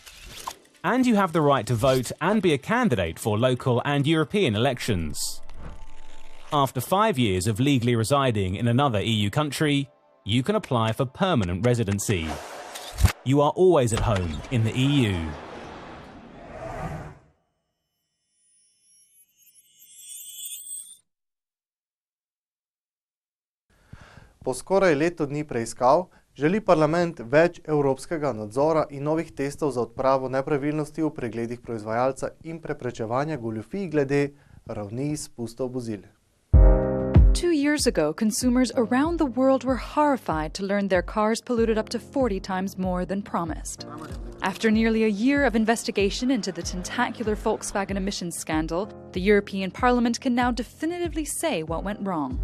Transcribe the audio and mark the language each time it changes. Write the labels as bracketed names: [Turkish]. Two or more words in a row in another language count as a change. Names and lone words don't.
[English] And you have the right to vote and be a candidate for local and European elections. After 5 years of legally residing in another EU country, you can apply for permanent residency. You are always at home in the EU. [Slovenian] Po skoraj letu dni preiskav želi parlament več evropskega nadzora in novih testov za odpravo nepravilnosti v pregledih proizvajalca in preprečevanja goljufij glede ravni izpustov vozil. [English] 2 years ago, consumers around the world were horrified to learn their cars polluted up to 40 times more than promised. After nearly a year of investigation into the tentacular Volkswagen emissions scandal, the European Parliament can now definitively say what went wrong.